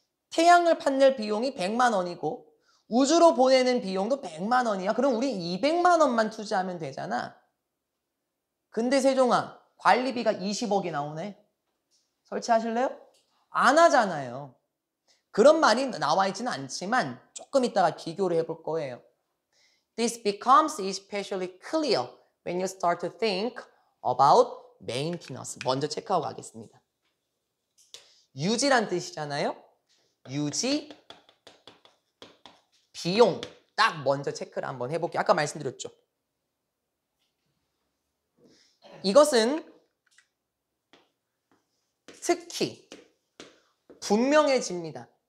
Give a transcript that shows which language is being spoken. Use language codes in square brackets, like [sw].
[ko] 태양열 판넬 비용이 100만 원이고 우주로 보내는 비용도 100만 원이야. 그럼 우리 200만 원만 투자하면 되잖아. 근데 세종아, 관리비가 20억이 나오네. 설치하실래요? 안 하잖아요. 그런 말이 나와 있지는 않지만 조금 있다가 비교를 해볼 거예요. [en] This becomes especially clear when you start to think about maintenance. [ko] 먼저 체크하고 가겠습니다. 유지란 뜻이잖아요. 유지, 비용. 딱 먼저 체크를 한번 해볼게요. 아까 말씀드렸죠. 이것은 특히 분명해집니다.